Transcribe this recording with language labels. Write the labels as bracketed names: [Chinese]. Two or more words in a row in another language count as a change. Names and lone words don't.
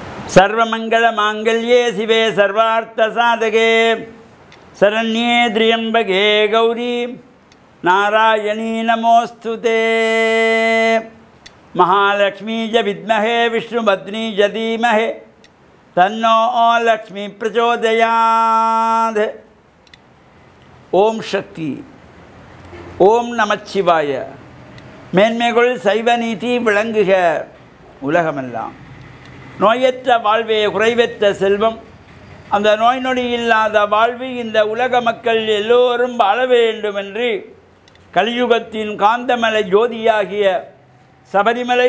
[Sanskrit] सर्वमंगल मांगल्ये शिवे सर्वार्थ साधके शरण्ये त्र्यंबके गौरी नारायणी नमोस्तुते। महालक्ष्मी च विद्महे विष्णुपत्नी च धीमहि तन्नो लक्ष्मी प्रचोदयात्। ओम शक्ति ओम நமச்சிவாய। [Tamil] மேன்மைகள் சைவ நீதி விளங்குக உலகமெல்லாம்। நோயற்ற வாழ்வே குறைவற்ற செல்வம், அந்த நோய் நொடி இல்லாத வாழ்வு இந்த உலக மக்கள் எல்லோரும் வாழ வேண்டும் என்று கலியுகத்தின் காந்தமலை ஜோதியாகிய சபரிமலை